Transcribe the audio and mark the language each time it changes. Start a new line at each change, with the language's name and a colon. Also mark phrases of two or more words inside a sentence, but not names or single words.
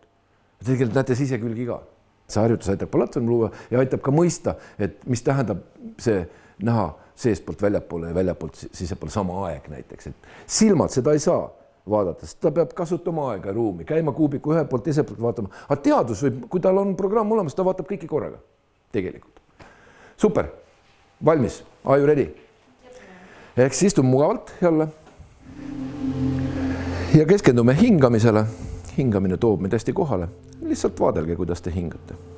Estonian: Tegelikult näete sisekülgi ka. See harjutus aitab platvorm luua ja aitab ka mõista, et mis tähendab see näha seespoolt väljapoole ja väljapoolt sisepoole sama aeg näiteks. Et silmad seda ei saa vaadata, sest ta peab kasutama aega ja ruumi, käima kuubiku ühe poolt, teise poolt vaatama. Aga teadus võib, kui tal on programm olemas, ta vaatab kõiki korraga. Tegelikult. Super. Valmis.
English: Are you ready?
Estonian: Ehk siis istun mugavalt jälle ja keskendume hingamisele. Hingamine toob meid hästi kohale. Lihtsalt vaadelge, kuidas te hingate.